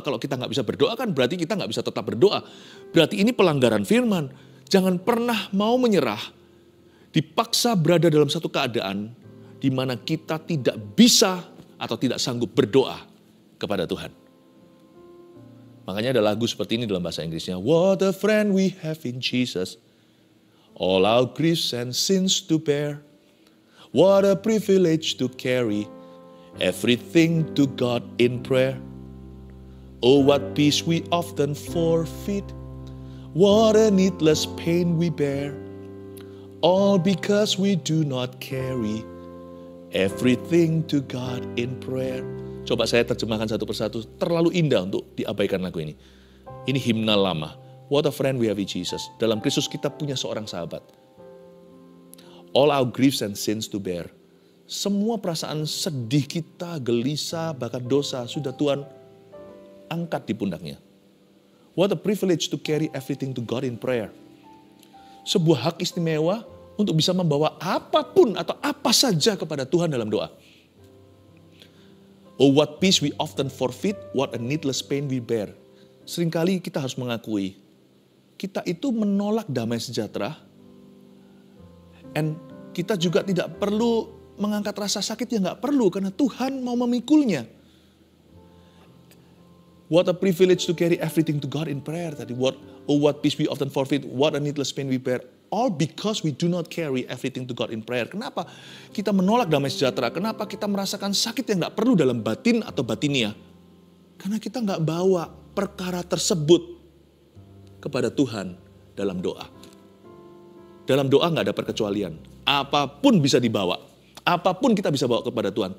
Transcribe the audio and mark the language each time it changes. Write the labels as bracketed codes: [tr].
[id] Kalau kita nggak bisa berdoa kan berarti kita nggak bisa tetap berdoa. Berarti ini pelanggaran firman. Jangan pernah mau menyerah, dipaksa berada dalam satu keadaan di mana kita tidak bisa atau tidak sanggup berdoa kepada Tuhan. Makanya ada lagu seperti ini dalam bahasa Inggrisnya. [en] What a friend we have in Jesus. All our griefs and sins to bear. What a privilege to carry everything to God in prayer. Oh, what peace we often forfeit. What a needless pain we bear. All because we do not carry everything to God in prayer. [id] Coba saya terjemahkan satu persatu, terlalu indah untuk diabaikan lagu ini. Ini himnal lama. [en] What a friend we have in Jesus. [id] Dalam Kristus kita punya seorang sahabat. [en] All our griefs and sins to bear. [id] Semua perasaan sedih kita, gelisah, bahkan dosa, sudah Tuhan angkat di pundaknya. [en] What a privilege to carry everything to God in prayer. [id] Sebuah hak istimewa untuk bisa membawa apapun atau apa saja kepada Tuhan dalam doa. [en] Oh, what peace we often forfeit, what a needless pain we bear. [id] Seringkali kita harus mengakui, kita itu menolak damai sejahtera, and kita juga tidak perlu mengangkat rasa sakit yang nggak perlu, karena Tuhan mau memikulnya. [en] What a privilege to carry everything to God in prayer. [id] Tadi, [en] what peace we often forfeit, what a needless pain we bear. All because we do not carry everything to God in prayer. [id] Kenapa kita menolak damai sejahtera? Kenapa kita merasakan sakit yang gak perlu dalam batin atau batinia? Karena kita gak bawa perkara tersebut kepada Tuhan dalam doa. Dalam doa nggak ada perkecualian. Apapun bisa dibawa. Apapun kita bisa bawa kepada Tuhan.